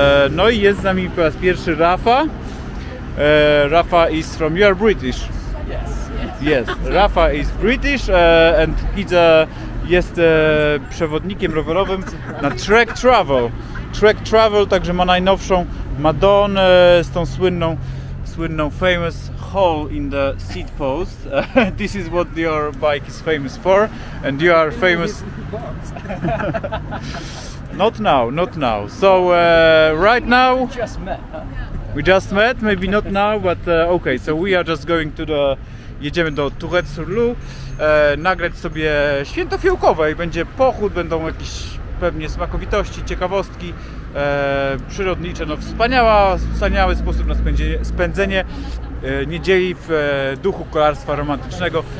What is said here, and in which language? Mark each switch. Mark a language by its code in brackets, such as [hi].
[pl] No i jest z nami po raz pierwszy Rafa. [en] Rafa is from, you are British? Yes. Rafa is British and he's [pl] jest przewodnikiem rowerowym na Trek Travel, także ma najnowszą Madonnę z tą słynną [en] famous hole in the seat post. This is what your bike is famous for, and you are famous. Not now. So right now we just met, maybe not now, but okay. So we are just going to [pl] jedziemy do Tourette-sur-Loup, nagrać sobie święto fiołkowe i będzie pochód, będą jakieś pewnie smakowitości, ciekawostki przyrodnicze. No wspaniały sposób na spędzenie niedzieli w duchu kolarstwa romantycznego.